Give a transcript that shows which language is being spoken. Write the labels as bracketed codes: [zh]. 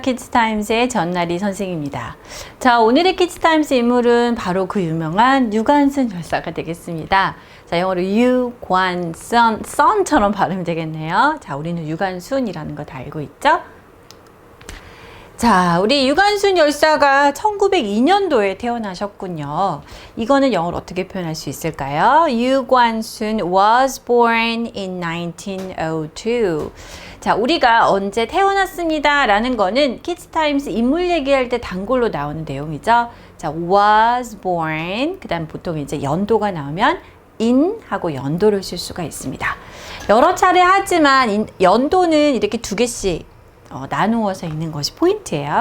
[ko] 키즈타임즈의 전나리 선생입니다. 자, 오늘의 키즈타임즈 인물은 바로 그 유명한 유관순 열사가 되겠습니다. 자, 영어로 유관순, son처럼 발음이 되겠네요. 자, 우리는 유관순이라는 거 다 알고 있죠? 자, 우리 유관순 열사가 1902년도에 태어나셨군요. 이거는 영어로 어떻게 표현할 수 있을까요? [en] 유관순 was born in 1902. [ko] 자, 우리가 언제 태어났습니다 라는 거는 키즈타임스 인물 얘기할 때 단골로 나오는 내용이죠. 자, was born, 그 다음 보통 이제 연도가 나오면 in 하고 연도를 쓸 수가 있습니다. 여러 차례 하지만 연도는 이렇게 두 개씩 나누어서 읽는 것이 포인트예요.